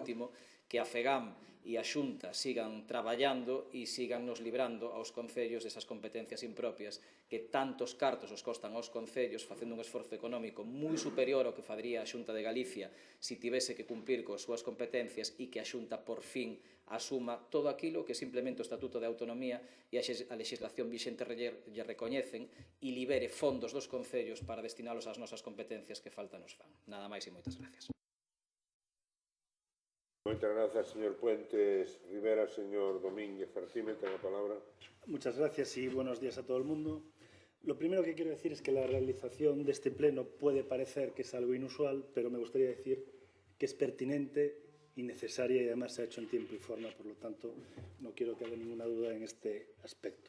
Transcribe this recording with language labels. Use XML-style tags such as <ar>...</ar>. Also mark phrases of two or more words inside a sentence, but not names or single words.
<gl>o último, que a FEGAM e a Xunta sigan traballando e sigan nos librando aos concellos desas competencias impropias que tantos cartos os costan aos concellos facendo un esforzo económico moi superior ao que faría a Xunta de Galicia se tivese que cumplir coas súas competencias e que a Xunta por fin asuma todo aquilo que simplemente o Estatuto de Autonomía e a legislación vixente lle recoñecen e libere fondos dos concellos para destinalos ás nosas competencias que falta nos fan. Nada máis e moitas gracias. Moitas grazas, señor Puentes Rivera. Señor Domínguez Artime, ten a palabra.</gl> <es>Muchas gracias y buenos días a todo el mundo. Lo primero que quiero decir es que la realización de este pleno puede parecer que es algo inusual, pero me gustaría decir que es pertinente y necesaria y además se ha hecho en tiempo y forma, por lo tanto no quiero que haya ninguna duda en este aspecto.</es>